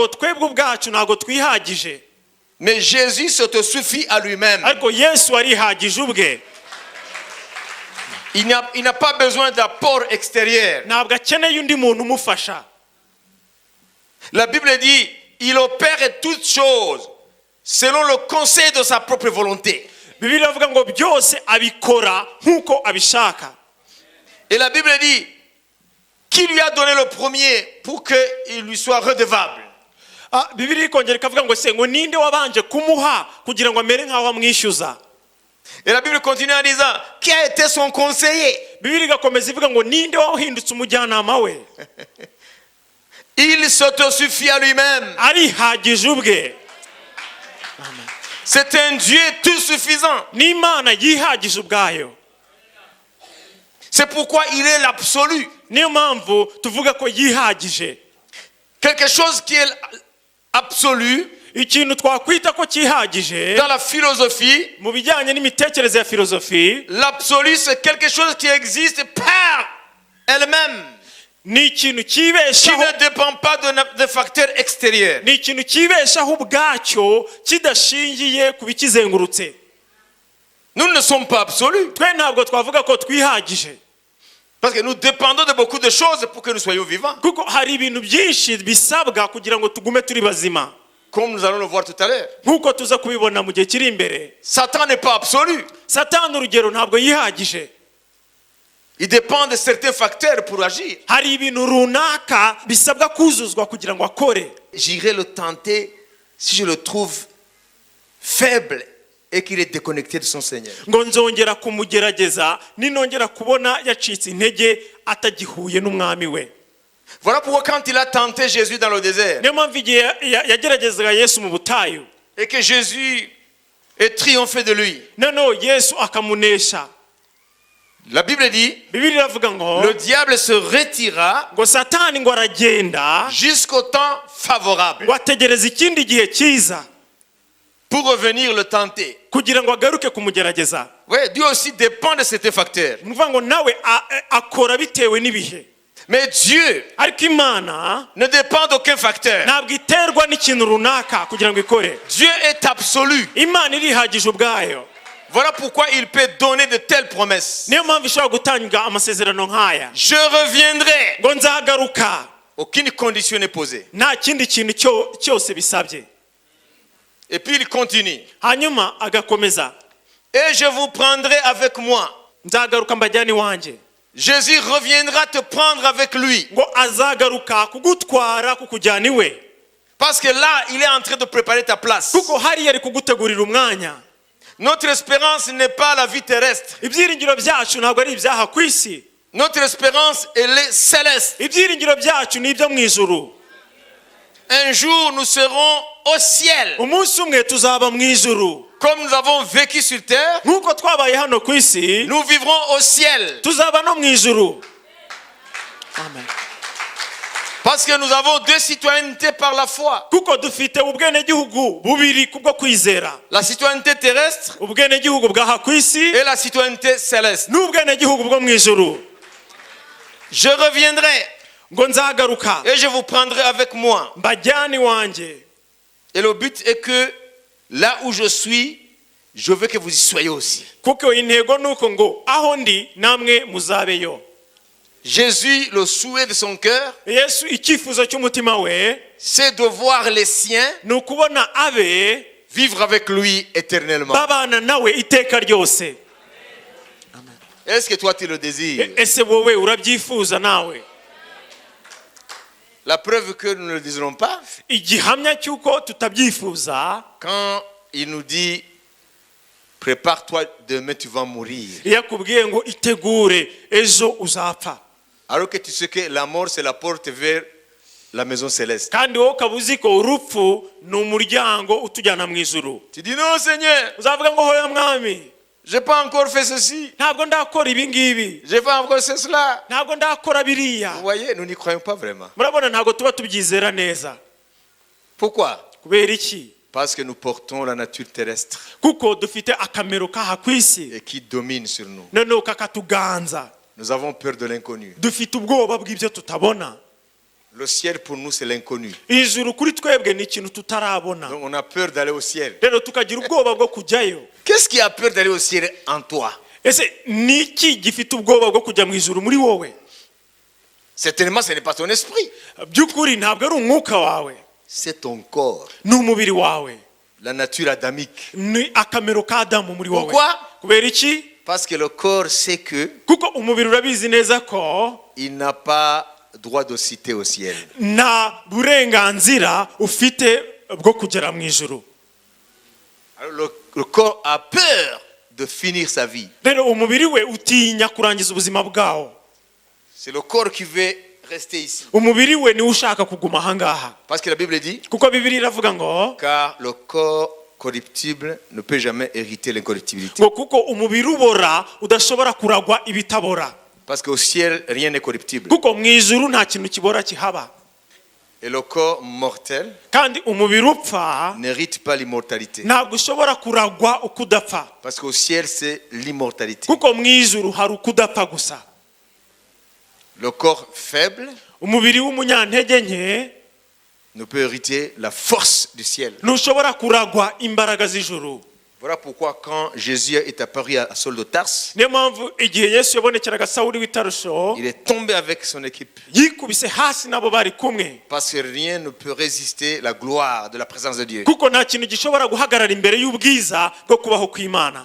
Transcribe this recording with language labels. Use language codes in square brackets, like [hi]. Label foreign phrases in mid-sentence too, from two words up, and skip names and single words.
[fr] Mais Jésus s'autosuffit à lui-même. Il n'a pas besoin d'apport extérieur. La Bible dit, il opère toutes choses selon le conseil de sa propre volonté. [rw] Bibiliya iravuga ngo byose abikora nkuko abishaka. [fr] Et la Bible dit, qui lui a donné le premier pour qu'il lui soit redevable? [rw] Bibiliya ikongera ikavuga ngo se ngo ninde wabanje kumuha kugira ngo amere nkaho amwishyuza. [fr] Et la Bible continue en disant, qui a été son conseiller? [rw] Bibiliya igakomeza ivuga ngo ninde wahindutse umujyanama we. [fr] Il s'autosuffit à lui-même. [rw] Arihagije ubwe. [fr] C'est un Dieu tout suffisant. [rw] N'Imana yihagije ubwayo. [fr] C'est pourquoi il est l'absolu. [rw] Niyo mpamvu tuvuga ko yihagije. [fr] Quelque chose qui est absolu [rw] Ikintu twakwita ko cyihagije [fr] dans la philosophie, [rw] mu bijyanye n'imitekerereze ya filozofi, [fr] l'absolu c'est quelque chose qui existe par elle-même, [rw] ni ikintu [fr] qui [rw] kibeshaho, [fr] ne dépend pas de facteurs extérieurs. [rw] ni ikintu kibeshaho ubwacyo kidashingiye ku bikizengurutse. [fr] Nous ne sommes pas absolus [rw] Twe ntabwo twavuga ko twihagije, [fr] parce que nous dépendons de beaucoup de choses pour que nous soyons vivants, [rw] kuko hari ibintu byinshi bisabwa kugira ngo tugume turi bazima, [fr] comme nous allons le voir tout à l'heure. [rw] nk'uko tuza kubibona mu gihe kiri imbere. [fr] Satan n'est pas absolu. [rw] Satani urugero ntabwo yihagije, [fr] Il dépend de certains facteurs pour agir. [rw] hari ibintu runaka bisabwa kuzuzwa kugira ngo akore. [fr] J'irai le tenter si je le trouve faible et qu'il est déconnecté de son Seigneur. [rw] Ngo nzongera kumugerageza ninongera kubona yacitse intege atagihuye n'umwami we. [fr] Voilà pourquoi quand il a tenté Jésus dans le désert [rw] Niyo mpamvu igihe yageragezaga Yesu mu butayu, [fr] et que Jésus est triomphé de lui, [rw] noneho Yesu akamunesha, [fr] la Bible dit, [rw] Bibiliya iravuga ngo [fr] le diable se retira [rw] ngo Satani ngo aragenda [fr] jusqu'au temps favorable [rw] ngo ategereze ikindi gihe cyiza [fr] pour revenir le tenter. [rw] kugira ngo agaruke kumugerageza. [fr] Oui, Dieu aussi dépend de certains facteurs. [rw] Ni ukuvuga ngo nawe akora bitewe n'ibihe, [fr] Mais Dieu [rw] ariko Imana [fr] ne dépend d'aucun facteur. [rw] ntabwo iterwa n'ikintu runaka kugira ngo ikore. [fr] Dieu est absolu. [rw] Imana irihagije ubwayo. [fr] Voilà pourquoi il peut donner de telles promesses. [rw] Niyo mpamvu ishobora gutanga amasezerano nk'aya, [fr] Je reviendrai. [rw] ngo nzagaruka, [fr] Aucune condition n'est posée. [rw] nta kindi kintu cyose bisabye. [fr] Et puis il continue. [rw] Hanyuma agakomeza, [fr] Et je vous prendrai avec moi. [rw] nzagaruka mbajyane iwanjye. [fr] Jésus reviendra te prendre avec lui. [rw] Ngo azagaruka kugutwara kukujyana iwe, [fr] Parce que là, il est en train de préparer ta place. [rw] kuko hariya ari kugutegurira umwanya. [fr] Notre espérance n'est pas la vie terrestre. [rw] Ibyiringiro byacu ntabwo ari ibyaha ku isi, [fr] Notre espérance, elle est céleste. [rw] ibyiringiro byacu ni ibyo mu ijuru. [fr] Un jour, nous serons au ciel. [rw] Umunsi umwe tuzaba mu ijuru, [fr] Comme nous avons vécu sur terre, [rw] nk'uko twabaye hano ku isi [fr] nous vivrons au ciel. [rw] tuzaba no mu ijuru. [fr] Amen. Parce que nous avons deux citoyennetés par la foi. [rw] Kuko dufite ubwenegihugu bubiri kubwo kwizera, [fr] La citoyenneté terrestre [rw] ubwenegihugu bw'aha ku isi [fr] et la citoyenneté céleste. [rw] n'ubwenegihugu bwo mu ijuru. [fr] Je reviendrai [rw] Ngo nzagaruka [fr] et je vous prendrai avec moi. [rw] mbajyane iwanjye. [fr] Et le but est que là où je suis, je veux que vous y soyez aussi. [rw] Kuko intego nuko ngo aho ndi namwe muzabeyo. [fr] Jésus, le souhait de son cœur, [rw] Yesu icyifuzo cy'umutima we [fr] c'est de voir les siens [rw] ni ukubona abe [fr] vivre avec lui éternellement. [rw] babana nawe iteka ryose. [fr] Est-ce que toi tu le désires? [rw] Ese wowe urabyifuza nawe? [fr] La preuve que nous ne le désirons pas, [rw] Igihamya cy'uko tutabyifuza, [fr] quand il nous dit prépare-toi, demain tu vas mourir. [rw] iyo akubwiye ngo itegure ejo uzapfa, [fr] Alors que tu sais que la mort c'est la porte vers la maison céleste. [rw] kandi wowe ukaba uzi ko urupfu ni umuryango utujyana mu ijuru. [fr] Tu dis non Seigneur, [rw] Uzavuga ngo hoya mwami, [fr] j'ai pas encore fait ceci, [rw] ntabwo ndakora ibi ngibi, [fr] j'ai pas encore fait cela. [rw] ntabwo ndakora biriya. [fr] Vous voyez, nous n'y croyons pas vraiment. [rw] Murabona ntabwo tuba tubyizera neza. [fr] Pourquoi? [rw] Kubera iki? [fr] Parce que nous portons la nature terrestre [rw] Kuko dufite akamero k'aha ku isi, [fr] et qui domine sur nous. [rw] noneho kakatuganza. [fr] Nous avons peur de l'inconnu. [rw] Dufite ubwoba bw'ibyo tutabona. [fr] Le ciel pour nous c'est l'inconnu. [rw] Ijuru kuri twebwe ni ikintu tutarabona, [fr] Donc on a peur d'aller au ciel. [rw] rero tukagira ubwoba bwo kujyayo. [fr] Qu'est-ce qui a peur d'aller au ciel en toi? [rw] Ese ni iki gifite ubwoba bwo kujya mu ijuru muri wowe? [fr] Certainement, ce n'est pas ton esprit. [rw] by'ukuri ntabwo ari umwuka wawe, [fr] C'est ton corps. [rw] ni umubiri wawe, [fr] La nature adamique. [rw] ni akamero ka Adamu muri wowe. [fr] Pourquoi? [rw] Kubera iki? [fr] Parce que le corps sait que [rw] Kuko umubiri urabizi neza ko [fr] il n'a pas droit de citer au ciel. [rw] nta burenganzira ufite bwo kugera mu ijuru. [fr] Alors le corps a peur de finir sa vie. [rw] Rero umubiri we utinya kurangiza ubuzima bwawo. [fr] C'est le corps qui veut rester ici. [rw] Umubiri we niwe ushaka kuguma ahangaha. [fr] Parce que la Bible dit, [rw] Kuko Bibiliya iravuga ngo [fr] car le corps corruptible ne peut jamais hériter l'incorruptibilité. [rw] ngo kuko umubiri ubora udashobora kuragwa ibitabora. [fr] Parce qu'au ciel, rien n'est corruptible. [rw] Kuko mu ijuru nta kintu kibora kihaba. [fr] Et le corps mortel [rw] Kandi umubiri upfa [fr] n'hérite pas l'immortalité. [rw] ntabwo ushobora kuragwa uko udapfa. [fr] Parce qu'au ciel, c'est l'immortalité. [rw] Kuko mu ijuru hari uko udapfa gusa. [fr] Le corps faible [rw] Umubiri w'umunyantege nke [fr] ne peut hériter la force du ciel. [rw] ntushobora kuragwa imbaraga z'ijuru. [fr] Voilà pourquoi quand Jésus est apparu à Saul de Tarse, [rw] Niyo mpamvu igihe Yesu yabonekeraga Sawuli w'itarusho [fr] il est tombé avec son équipe. [rw] yikubise hasi nabo bari kumwe. [fr] Parce que rien ne peut résister la gloire de la présence de Dieu. [rw] Kuko nta kintu gishobora guhagarara imbere y'ubwiza bwo kubaho kw'Imana.